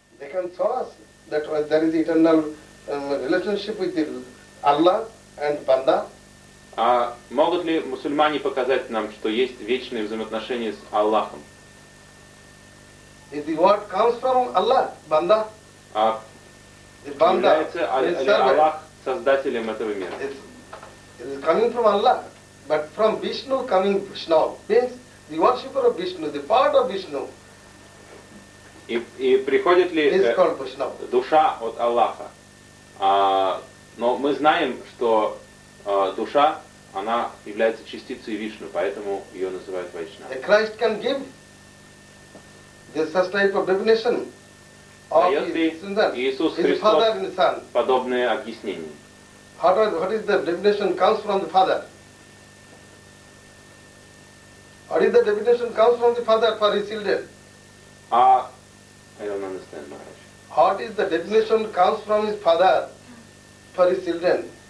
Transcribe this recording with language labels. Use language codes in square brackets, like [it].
[en] can show us that there is eternal relationship with Allah and Banda. [ru] А могут ли мусульмане показать нам, что есть вечные взаимоотношения с Аллахом? [en] The word comes from Allah, Banda. [ru] А Banda является Аллах создателем этого мира? [en] It's coming from Allah, but from Vishnu coming Vishnu means the worshipper of Vishnu, the part of Vishnu. [ru] И приходит ли душа от Аллаха? Но мы знаем, что душа, она является частицей Вишну, поэтому ее называют Вайшнава. [en] Christ can give this such type of definition of [ru] Иисус Христос подобное объяснение. [en] What is the definition comes from the Father? What is the definition comes from the Father for his children? I don't understand, Maharaj. What is the definition comes from his Father for his children?